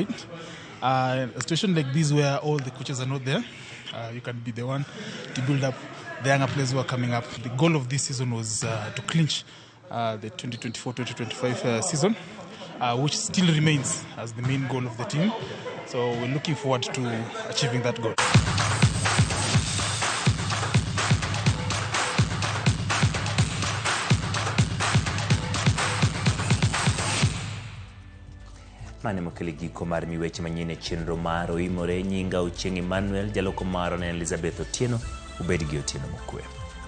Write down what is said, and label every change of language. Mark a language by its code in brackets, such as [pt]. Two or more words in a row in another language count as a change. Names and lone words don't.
[en] A situation like this where all the coaches are not there, you can be the one to build up the younger players who are coming up. The goal of this season was to clinch the 2024-2025 season, which still remains as the main goal of the team. So we're looking forward to achieving that goal. [luo] Mane mokele giko mar miweche manyien e chenro mar oimore nyinga Ochieng Emmanuel jaloko maro ne Elizabeth Otieno ubed gi otieno mokwe.